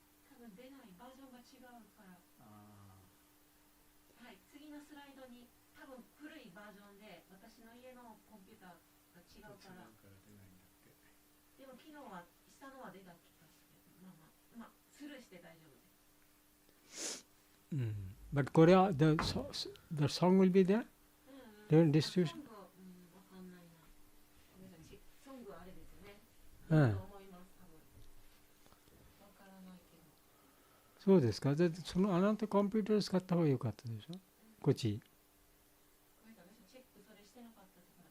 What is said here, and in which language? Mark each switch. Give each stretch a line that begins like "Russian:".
Japanese: 多分出ないバージョンが違うから。はい、次のスライドに多分古いバージョンで私の家のコンピューターが違うから。でも昨日は下のは出た気がする。まあスルーして大丈夫です。
English: But Korea, the song will be there? During distribution?
Japanese: わかんないな。ごめんなさい、ソングあれですよね。と思います、多分。そうですか。で、そのあなたコンピューター使った方が良かったでしょ。こっち。ごめんなさい、私チェックそれしてなかったから。